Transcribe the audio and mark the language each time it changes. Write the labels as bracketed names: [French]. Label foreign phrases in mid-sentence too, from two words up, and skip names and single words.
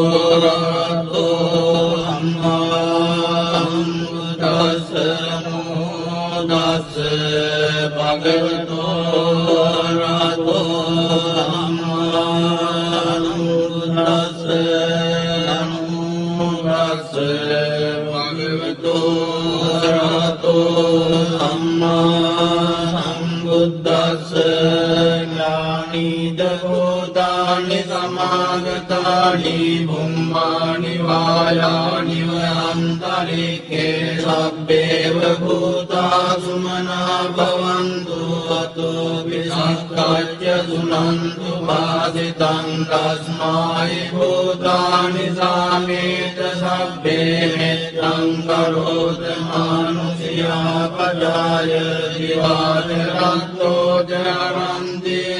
[Pali] අරහතෝ සම්මා සම්බුද්දස්ස නමෝ තස්ස භගවතු අරහතෝ සම්මා සම්බුද්දස්ස නමෝ තස්ස භගවතු අරහතෝ සම්මා සම්බුද්දස්ස भूतानि समागतानि भुम्मानि वायानि वयन्तरिक्षे सब्बेव भूता सुमना भवन्तु अतो विसक्काच्य सुनन्तु भासितं तस्मै भूतानि सामेत सब्बे मित्रं करोत मानुषिया पजाय दिवाकरन्तो जरन्ति